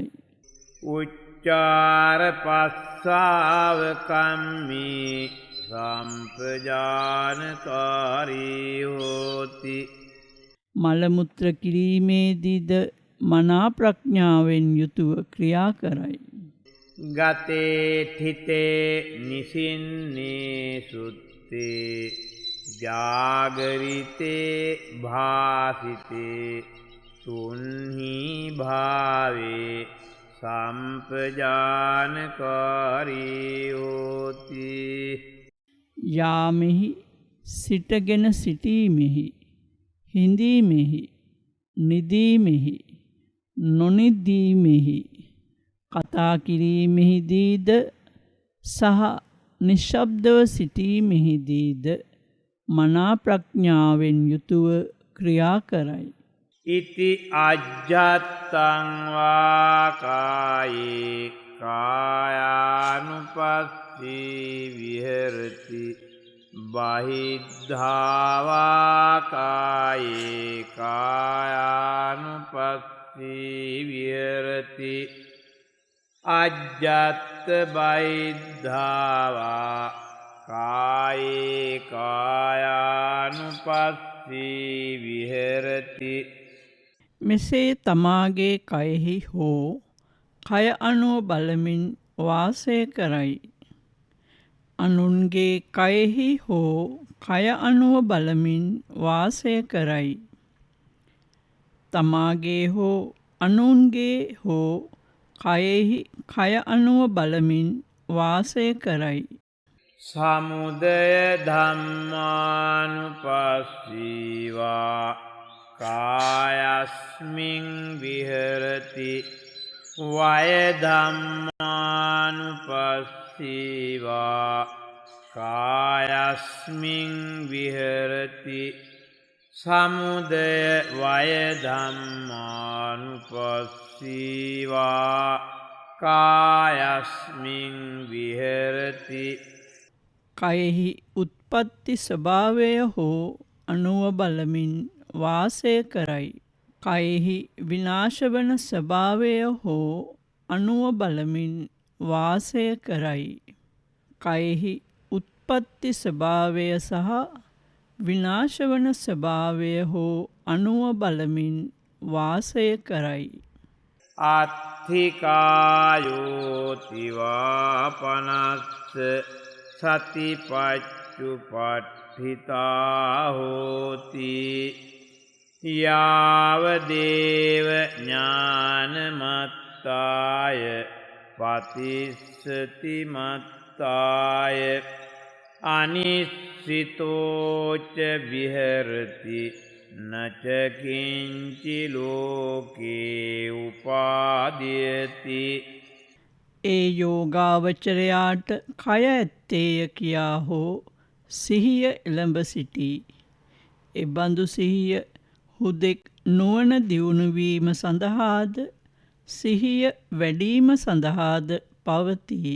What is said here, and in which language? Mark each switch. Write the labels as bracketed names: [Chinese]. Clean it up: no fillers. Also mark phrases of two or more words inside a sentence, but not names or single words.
[Pali] උච්චාර පස්සාව කම්මී සම්පජානකාරී හෝති. [Sinhala] මලමුත්‍ර කිරීමේදීද මනා ප්‍රඥාවෙන් යුතුව ක්‍රියා කරයි. [Pali] ගතේ තිතේ නිසින්නේ සුත්තේ ජාගරිතේ භාසිතේ තුන්හි භාවේ සම්පජානකාරී හෝති. [Sinhala] යාමෙහි සිටගෙන සිටීමෙහි හිඳීමෙහි නිදීමෙහි නොනිදීමෙහි කතා කිරීමෙහිදීද සහ නිශ්ශබ්දව සිටීමෙහිදීද මනා ප්‍රඥාවෙන් යුතුව ක්‍රියා කරයි. [Pali] ඉති අජ්ජත්තං වාකායේ කායානුපස්සී විහෙරති බහිද්ධාවාකායේ කායානුපස්සී විහෙරති අජ්ජත්ත බහිද්ධාවා කායේ කායානුපස්සී විහෙරති. [Sinhala] මෙසේ තමාගේ කයෙහි හෝ කය අනුව බලමින් වාසය කරයි. අනුන්ගේ කයෙහි හෝ කය අනුව බලමින් වාසය කරයි. තමාගේ හෝ අනුන්ගේ හෝ කයෙහි කය අනුව බලමින් වාසය කරයි. [Pali] සමුදය ධම්මානුපස්සීවා කායස්මින් විහෙරති වය ධම්මානුපස්සීවා කායස්මින් විහෙරති සමුදය වය ධම්මානුපස්සීවා කායස්මින් විහෙරති. [Sinhala] කයෙහි උත්පත්ති ස්වභාවය හෝ අනුව බලමින් වාසය කරයි. කයෙහි විනාශවන ස්වභාවය හෝ අනුව බලමින් වාසය කරයි. කයෙහි උත්පත්ති ස්වභාවය සහ විනාශවන ස්වභාවය හෝ අනුව බලමින් වාසය කරයි. [Pali] අත්ථිකායෝතිවා පනස්ස සතිපච්චුපට්ඨිතා හෝති යාවදේව ඥානමත්තාය පතිස්සති මත්තාය අනිස්සිතෝච විහෙරති නචකින්චි ලෝකේ උපාදීයති. [Sinhala] ඒ යෝගාවචරයාට කය ඇත්තේය කියා හෝ සිහිය එළඹ සිටී. එබඳු සිහිය හුදෙක් නුවණ දියුණුවීම සඳහාද සිහිය වැඩීම සඳහාද පවතී.